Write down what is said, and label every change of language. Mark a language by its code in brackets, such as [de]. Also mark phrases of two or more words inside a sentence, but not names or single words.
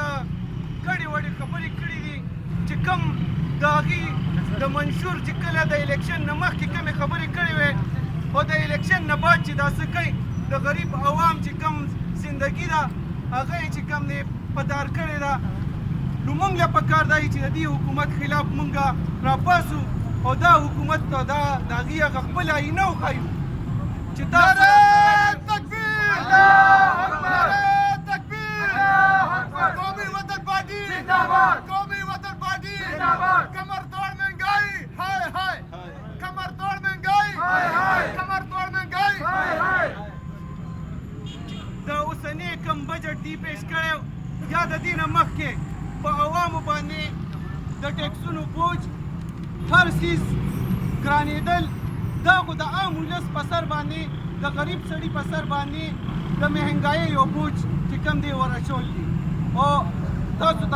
[ps] ګډې وډې خبرې کړي دي چې کم د هغې د منشور چې کله د الیکشن نه مخکې کمې خبرې کړې وې او د الیکشن نه بعد چې دا څه کوي د غریب عوام چې کم زندګي ده هغه یې چې کم دی په دار کړې ده نو موږ له پکار دی چې د دې حکومت خلاف موږ راپاسو او دا حکومت ته دا د هغې هغه خپل آیینه وښایو چې تاسو [ur] قومی وطن پارٹی قومی وطن پارٹی کمر توڑ مہنگائی ہائے ہائے کمر توڑ مہنگائی کمر توڑ مہنگائی [ps] د اوسنی کم بجټ دی پیش کړی یا د دې نه مخکې په عوامو باندې د ټیکسونو بوج هر څیز ګرانېدل دا خو د عام ولس په سر باندې د غریب سړي په سر باندې د مهنګایۍ یو بوج چې کم دی ورچول دي او تاسو ته